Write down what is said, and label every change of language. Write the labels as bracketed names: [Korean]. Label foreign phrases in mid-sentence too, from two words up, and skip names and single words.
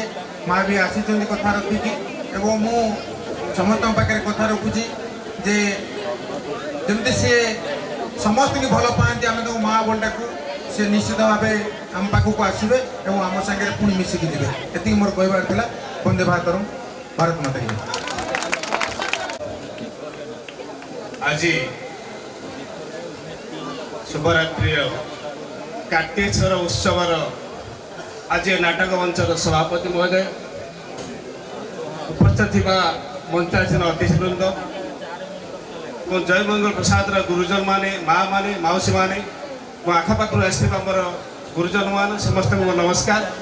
[Odia] ମା ବି ଆସିଛନ୍ତି କଥା ରଖିକି ଏବଂ ମୁଁ ସମସ୍ତଙ୍କ ପାଖରେ କଥା ରଖୁଛି ଯେ ଯେମିତି ସିଏ ସମସ୍ତଙ୍କୁ ଭଲ ପାଆନ୍ତି, ଆମେ ତାଙ୍କୁ ମା ବୋଲି ଡାକୁ, ସେ ନିଶ୍ଚିତ ଭାବେ ଆମ ପାଖକୁ ଆସିବେ ଏବଂ ଆମ ସାଙ୍ଗରେ ପୁଣି ମିଶିକି ଯିବେ। ଏତିକି ମୋର କହିବାର ଥିଲା। ବନ୍ଦେ ଭାରତରମ୍, ଭାରତ ମାତା କି। ଆଜି ଶୁଭରାତ୍ରି କାର୍ତ୍ତିକେଶ୍ୱର ଉତ୍ସବର ଆଜ ନାଟକ ମଞ୍ଚର ସଭାପତି ମହୋଦୟ ଉପସ୍ଥିତ ମଞ୍ଚାସୀନ ଅତିଥିବୃନ୍ଦ ଜୟ ମଙ୍ଗଳ ପ୍ରସାଦ ଗୁରୁଜନ ମାନେ ମାଁ ମାନେ ମଉସୀ ମାନେ ମୋ ଆଖପାଖର ଆସମର ଗୁରୁଜନ ମାନ ସମସ୍ତ କୁ ନମସ୍କାର।